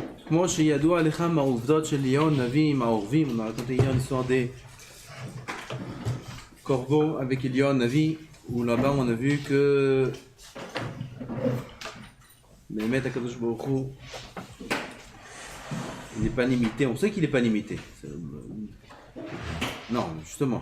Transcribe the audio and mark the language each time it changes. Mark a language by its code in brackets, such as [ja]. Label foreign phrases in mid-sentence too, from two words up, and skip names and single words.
[he] כמו שידוע לך מהעובדות של אליהו הנביא עם העורבים, [fr] on a raconté hier l'histoire des corbeaux avec Eliyahu Navi, où là-bas on a vu que Mehmet [he] הקדוש ברוך הוא, [fr] il n'est pas limité, on sait qu'il n'est pas limité. Non, justement.